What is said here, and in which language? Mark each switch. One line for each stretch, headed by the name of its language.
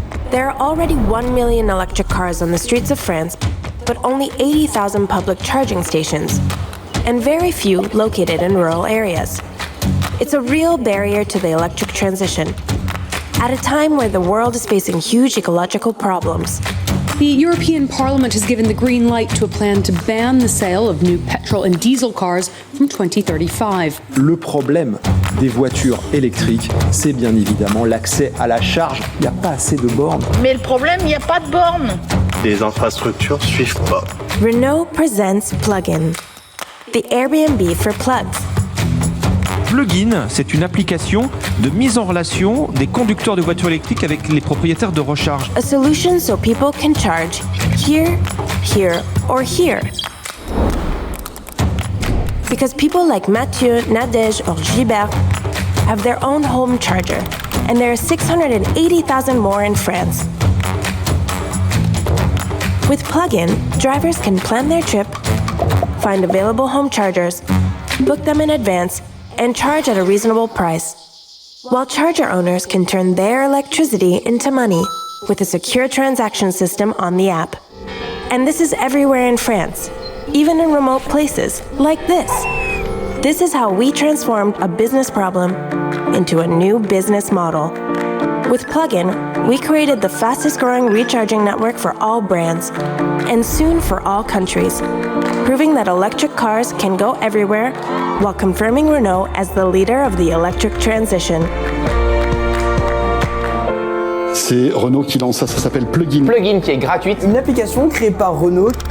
English: There are already 1 million electric cars on the streets of France, but only 80,000 public charging stations, and very few located in rural areas. It's a real barrier to the electric transition. At a time where the world is facing huge ecological problems. The European Parliament has given the green light to a plan to ban the sale of new petrol and diesel cars from 2035.
French: Le problème des voitures électriques, c'est bien évidemment l'accès à la charge. Il n'y a pas assez de bornes. Mais le problème, il n'y a pas de bornes. Les infrastructures suivent pas.
English: Renault presents Plug-in, the Airbnb for plugs.
French: Plug-in, c'est une application de mise en relation des conducteurs de voitures électriques avec les propriétaires de recharge.
English: A solution so people can charge here, here, or here. Because people like Mathieu, Nadège, or Gilbert have their own home charger, and there are 680,000 more in France. With Plug-in, drivers can plan their trip, find available home chargers, book them in advance, and charge at a reasonable price. While charger owners can turn their electricity into money with a secure transaction system on the app. And this is everywhere in France, even in remote places like this. This is how we transformed a business problem into a new business model. With Plug-in, we created the fastest growing recharging network for all brands, and soon for all countries, proving that electric cars can go everywhere, while confirming Renault as the leader of the electric transition.
French: C'est Renault qui lance ça s'appelle Plug-in. Plug-in qui est gratuite. Une application créée par Renault.